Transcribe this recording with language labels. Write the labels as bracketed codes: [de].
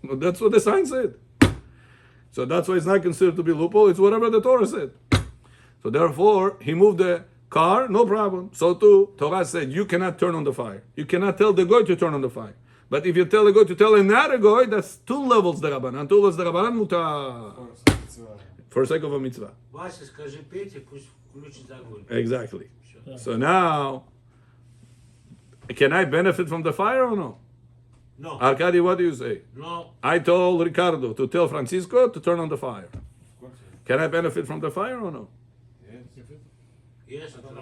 [en] No, that's what the sign said. So that's why it's not considered to be loophole. It's whatever the Torah said. So therefore, he moved the car, no problem. So too, Torah said, you cannot turn on the fire. You cannot tell the goy to turn on the fire. But if you tell the goy to tell another goy, that's two levels the Rabbanan. Two levels the Rabbanan mutar. For sake of a mitzvah. [ru] Вася, скажи Пете, пусть включит огонь. [en] Exactly. So now, can I benefit from the fire or no? No. Arkady, what do you say? No. I told Ricardo to tell Francisco to turn on the fire. Can I benefit from the fire or no? Yes, I [ru] это [en] don't know.